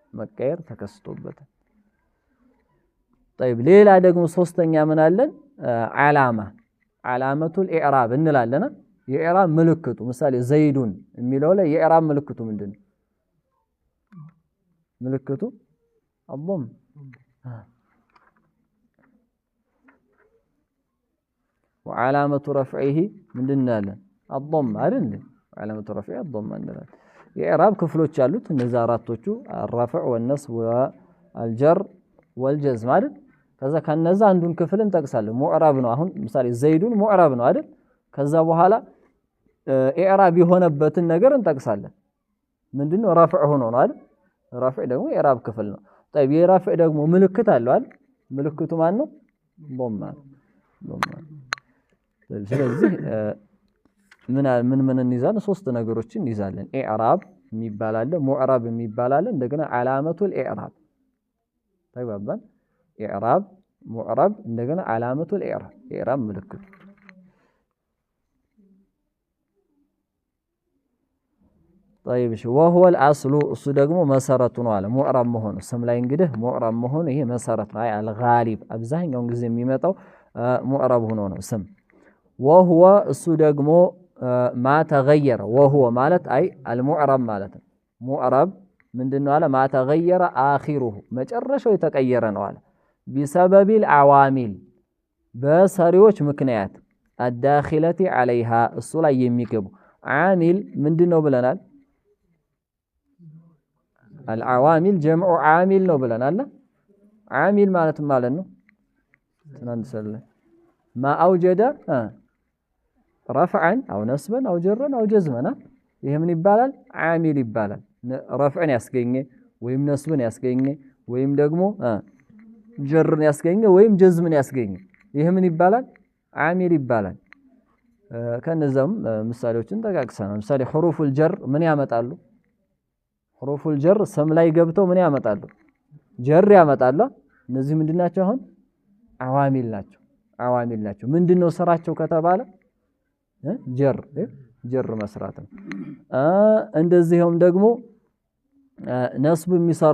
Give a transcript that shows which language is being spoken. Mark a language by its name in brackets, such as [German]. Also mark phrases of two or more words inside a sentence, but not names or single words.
[Amharic] طيب ሌላ ደግሞ ሶስተኛ ምን አለን [Arabic] علامة الإعراب [Amharic] እንላለን የኢዕራብ ምልክቱ ምሳሌ ዘይዱን የሚለው ላይ የኢዕራብ ምልክቱ ምንድነው ምልክቱ [Arabic] الضم وعلامة رفعه [Amharic] ምንድነው الضم አይደል [Arabic] علامة رفعه الضم [Amharic] እንላለን የኢዕራብ ክፍሎች አሉት እነዛ አራቶቹ [Arabic] الرفع والنصب والجر والجزم [Amharic] አይደል ከዛ ከነዛ አንዱን ክፍል እንጠቅሳለን ሙዕረብ ነው አሁን ምሳሌ ዘይዱን ሙዕረብ ነው አይደል ከዛ በኋላ ኢዕራብ የሆነበትን ነገር እንጠቅሳለን ምንድነው ረፍዕ ሆኖ ነው አይደል ረፍዕ ደግሞ ኢዕራብ ክፍል ነው طيب የረፍዕ ደግሞ ምልክት አለው አይደል ምልክቱ ማን ነው ضم ስለዚህ ምን እንይዛለን ሶስት ነገሮችን እንይዛለን ኢዕራብ የሚባል አለ ሙዕረብ የሚባል አለ እንደገና [Arabic] علامة الإعراب [Amharic] ተግባባን ኢዕራብ ሙዕረብ እንደገና [Arabic] علامة الإعراب [Amharic] ምልክቱ [Arabic] طيب وهو الاصل [Amharic] እሱ ደግሞ መሰረቱ ነው አለ ሙዕረብ መሆኑ ስም ላይ እንግዲህ ሙዕረብ መሆኑ ይሄ መሰረት ነው አልጋሊብ አብዛኛው ጊዜ የሚመጣው ሙዕረብ ሆኖ ነው ስም وهو እሱ ደግሞ ما [Arabic] تغير وهو [Amharic] ማለት المعرب ማለት ነው ሙዕረብ ምንድነው አለ [Arabic] ما تغير اخره [Amharic] መጨረሻው የተቀየረ ነው አለ [Arabic] بسبب العوامل [Amharic] በሰሪዎች ምክንያት [Arabic] الداخله عليها [Amharic] እሱ ላይ የሚገቡ عامل ምንድነው ብለናል [Arabic] العوامل جمع عامل [Amharic] ነው ብለናል عامل ማለት ነው ትናንት ሰለ [Arabic] ما اوجد رفعا او نصبا او جرا او جزما [Amharic] ይሄ ምን ይባላል عامل ይባላል رفعን ያስገኘ ወይም ነስብን ያስገኘ ወይም ደግሞ ጀርን ያስገኘ ወይም ጀዝምን ያስገኘ ይሄ ምን ይባላል عامل ይባላል ከነዛም ምሳሌዎችን ተጋግሰናል ምሳሌ [Arabic] حروف الجر [Amharic] ምን ያመጣሉ [Arabic] حروف الجر [Amharic] ስም ላይ ገብተው ምን ያመጣሉ ጀር ያመጣሉ እነዚህ ምንድናቸው አሁን ዓዋሚል ናቸው ምንድነው ስራቸው ከተባለ ጀር መስራት ነው እንደዚህም ደግሞ ነስብ የሚሰሩ